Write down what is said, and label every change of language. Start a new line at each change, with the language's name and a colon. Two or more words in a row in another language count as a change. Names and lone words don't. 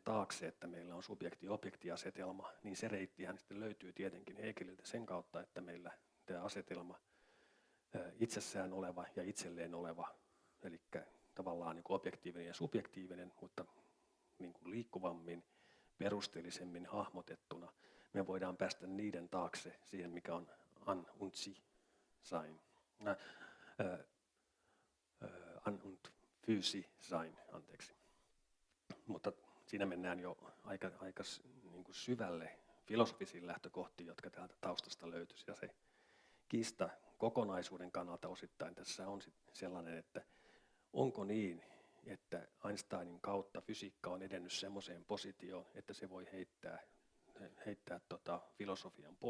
Finnish: taakse, että meillä on subjekti-objekti-asetelma, niin se reittihän sitten löytyy tietenkin Hegeliltä sen kautta, että meillä tämä asetelma itsessään oleva ja itselleen oleva, eli tavallaan niin kuin objektiivinen ja subjektiivinen, mutta niin kuin liikkuvammin, perusteellisemmin hahmotettuna, me voidaan päästä niiden taakse siihen, mikä on
German: an und sein. An und für sich sein,
Finnish: anteeksi. Mutta siinä mennään jo aika niin kuin syvälle filosofisiin lähtökohtiin, jotka täältä taustasta löytyisi. Ja se kiista kokonaisuuden kannalta osittain tässä on sellainen, että onko niin, että Einsteinin kautta fysiikka on edennyt semmoiseen positioon, että se voi heittää filosofian pois.